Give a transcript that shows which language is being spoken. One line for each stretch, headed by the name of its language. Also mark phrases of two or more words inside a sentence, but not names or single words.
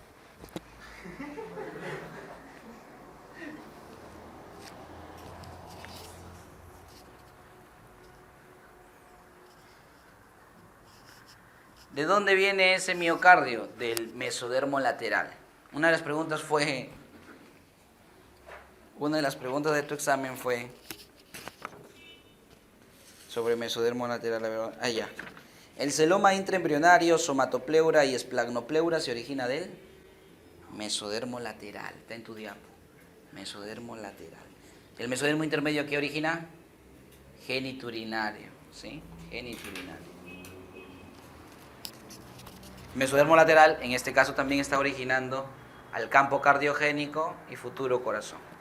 Spanish: ¿De dónde viene ese miocardio? Del mesodermo lateral. Una de las preguntas de tu examen fue sobre mesodermo lateral. Ya. El celoma intraembrionario, somatopleura y esplagnopleura se origina del mesodermo lateral. Está en tu diapo. Mesodermo lateral. El mesodermo intermedio, ¿qué origina? Geniturinario. ¿Sí? Geniturinario. Mesodermo lateral, en este caso, también está originando al campo cardiogénico y futuro corazón.